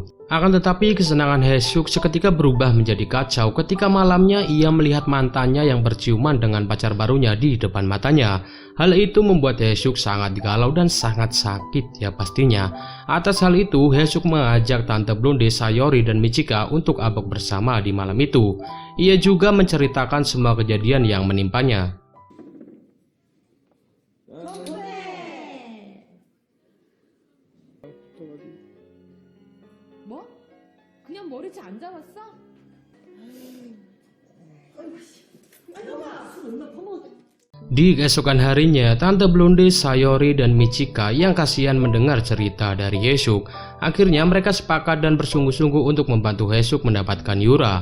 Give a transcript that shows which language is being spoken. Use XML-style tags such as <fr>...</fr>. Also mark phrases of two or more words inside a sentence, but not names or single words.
<id>Akan tetapi kesenangan Hyeosuk seketika berubah menjadi kacau ketika malamnya ia melihat mantannya yang berciuman dengan pacar barunya di depan matanya. Hal itu membuat Hyeosuk sangat galau dan sangat sakit ya pastinya. Atas hal itu, Hyeosuk mengajak Tante Blonde, Sayori, dan Michika untuk abok bersama di malam itu. Ia juga menceritakan semua kejadian yang menimpanya.</id> <ko>뭐? 그냥 머리채 안 잡았어?</ko> <id>Di keesokan harinya, Tante Blonde, Sayori, dan Michika yang kasihan mendengar cerita dari Hyeosuk. Akhirnya mereka sepakat dan bersungguh-sungguh untuk membantu Hyeosuk mendapatkan Yura.</id>